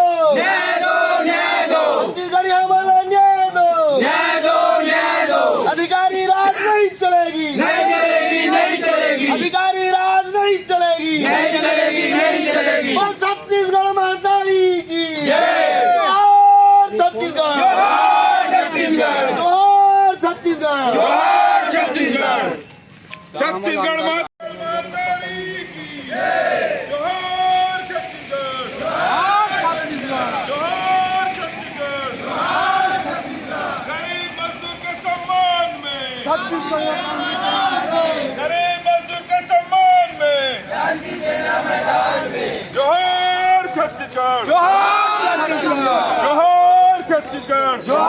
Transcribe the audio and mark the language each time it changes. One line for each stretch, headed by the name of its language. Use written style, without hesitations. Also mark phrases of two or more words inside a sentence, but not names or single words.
Hindi: न्याय दो न्याय दो छत्तीसगढ़ी हमारा न्याय दो न्याय दो न्याय दो अधिकारी राज नहीं चलेगी नहीं चलेगी नहीं चलेगी अधिकारी राज नहीं चलेगी नहीं चलेगी नहीं चलेगी और छत्तीसगढ़ माता की जय जोहार छत्तीसगढ़ जोहार छत्तीसगढ़ जोहार छत्तीसगढ़ जोहार छत्तीसगढ़ छत्तीसगढ़ माता की जोहार छत्तीसगढ़ जोहार छत्तीसगढ़ गरीब मजदूर के सम्मान में गरीब मजदूर के सम्मान में जोहार छत्तीसगढ़ जोहार छत्तीसगढ़